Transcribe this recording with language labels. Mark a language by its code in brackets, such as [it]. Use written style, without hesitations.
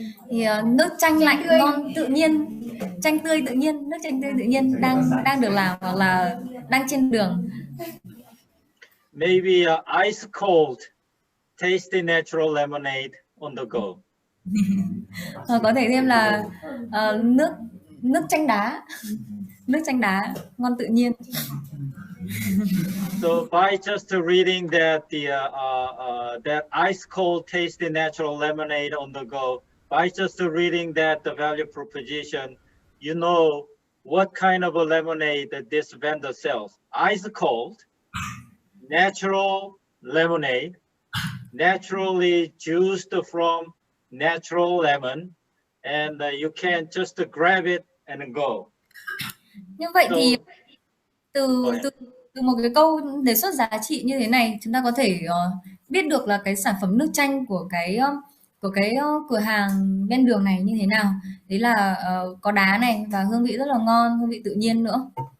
[vi] Thì nước chanh lạnh ngon tự nhiên, chanh tươi tự nhiên, nước chanh tươi tự nhiên đang được làm hoặc là đang trên đường. [en] Maybe ice cold, tasty natural lemonade on the go. [vi] Có thể thêm là nước chanh đá, ngon tự nhiên. [en] So by just reading that that ice cold, tasty natural lemonade on the go, by just reading that the value proposition, you know what kind of a lemonade that this vendor sells. Ice cold, natural lemonade, naturally juiced from natural lemon, and you can just grab it and go. [vi] Như vậy thì từ một cái câu đề xuất giá trị như thế này, chúng ta có thể biết được là cái sản phẩm nước chanh của cái cửa hàng ven đường này như thế nào. Đấy là có đá này và hương vị rất là ngon, hương vị tự nhiên nữa.